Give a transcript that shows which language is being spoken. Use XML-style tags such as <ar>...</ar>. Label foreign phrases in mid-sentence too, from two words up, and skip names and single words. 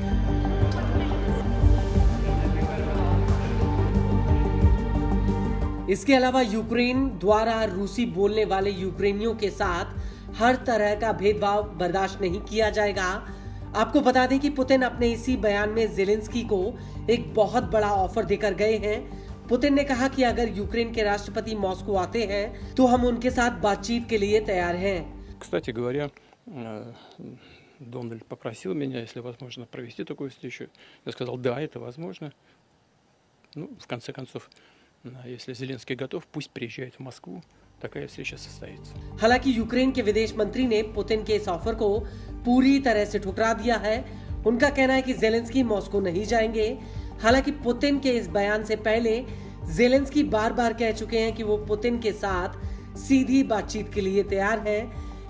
<hi>इसके अलावा यूक्रेन द्वारा रूसी बोलने वाले यूक्रेनियों के साथ हर तरह का भेदभाव बर्दाश्त नहीं किया जाएगा। आपको बता दें कि पुतिन अपने इसी बयान में ज़ेलेंस्की को एक बहुत बड़ा ऑफर देकर गए हैं। पुतिन ने कहा कि अगर यूक्रेन के राष्ट्रपति मॉस्को आते हैं तो हम उनके साथ बातचीत के लिए तैयार हैं।</hi> <ru>Кстати говоря, Дональд попросил меня, если возможно, провести такую встречу. Я сказал, да, это возможно. Ну, в конце концов, если Зеленский готов, пусть приезжает в Москву. такая встреча состоится.</ru> <hi>हालांकि यूक्रेन के विदेश मंत्री ने पुतिन के इस ऑफर को पूरी तरह से ठुकरा दिया है। उनका कहना है कि ज़ेलेंस्की मॉस्को नहीं जाएंगे। हालांकि पुतिन के इस बयान से पहले ज़ेलेंस्की बार बार कह चुके हैं कि वो पुतिन के साथ सीधी बातचीत के लिए तैयार हैं।</hi>